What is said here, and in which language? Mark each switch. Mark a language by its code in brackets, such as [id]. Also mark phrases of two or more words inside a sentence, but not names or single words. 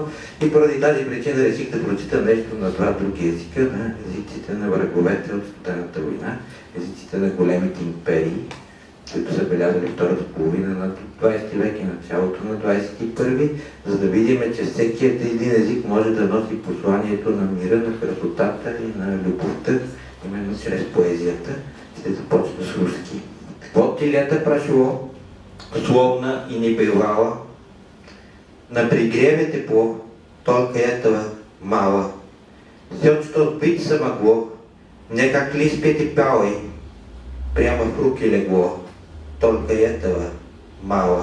[bg] И поради тази причина реших да прочита нещо на два други езика, на езиците на враговете от студената война, езиците на големите империи, които са белязали втората половина на 20 век и началото на 21, за да видим, че всеки един език може да носи посланието на мира, на красотата и на любовта, именно чрез поезията. Ще започна с руски. [ru] Вот ти лето прошло, словно и не бывало, на пригреве тепло, только этого мало. Все, что быть могло, мне как лист пятипалый, прямо в руки легло, только этого мало.